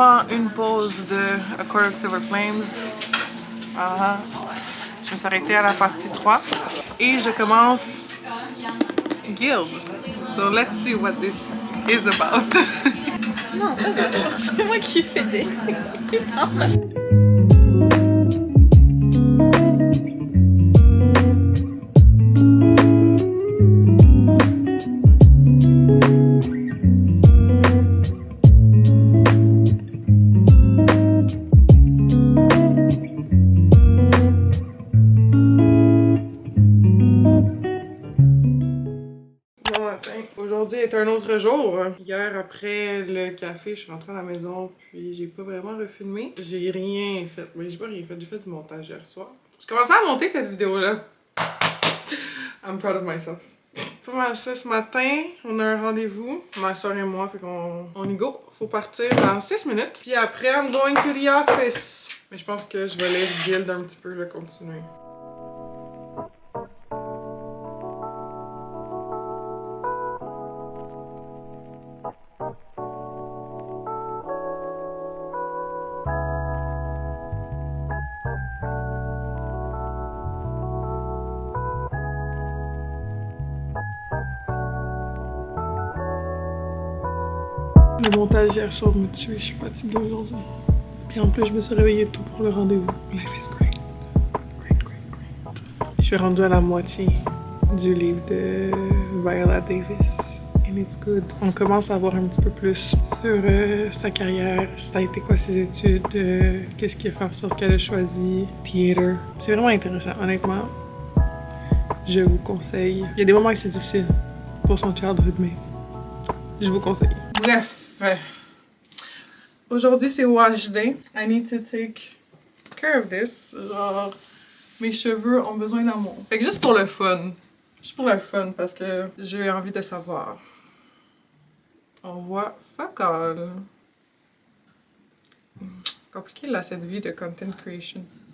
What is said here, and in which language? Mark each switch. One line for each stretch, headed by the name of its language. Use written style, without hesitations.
French: Une pause de A Court of Silver Flames. Je me suis arrêtée à la partie 3 et je commence Guild.
English: So let's see what this is about.
French: Non, ça va. C'est moi qui fais des. Aujourd'hui est un autre jour. Hier, après le café, je suis rentrée à la maison, puis j'ai pas vraiment refilmé. J'ai rien fait. Mais j'ai pas rien fait. J'ai fait du montage hier soir. J'ai commencé à monter cette vidéo-là.
English: I'm proud of myself.
French: Pas mal ça ce matin. On a un rendez-vous. Ma soeur et moi, fait qu'on y go. Faut partir dans 6 minutes. Puis après,
English: I'm going to the office.
French: Mais je pense que je vais lire Guild un petit peu, là, continuer. Le montage hier soir me tue, je suis fatiguée aujourd'hui. Puis en plus, je me suis réveillée tôt pour le rendez-vous.
English: Life is great. Great, great, great.
French: Je suis rendue à la moitié du livre de Viola Davis.
English: And it's good.
French: On commence à voir un petit peu plus sur sa carrière, ça a été quoi ses études, qu'est-ce qui a fait en sorte qu'elle a choisi theater. C'est vraiment intéressant, honnêtement. Je vous conseille. Il y a des moments où c'est difficile pour son childhood, mais je vous conseille. Bref. Aujourd'hui, c'est wash day.
English: I need to take care of this.
French: Genre, mes cheveux ont besoin d'amour. Fait que juste pour le fun. Juste pour le fun, parce que j'ai envie de savoir. On voit fuck all. Compliqué là, cette vie de content creation.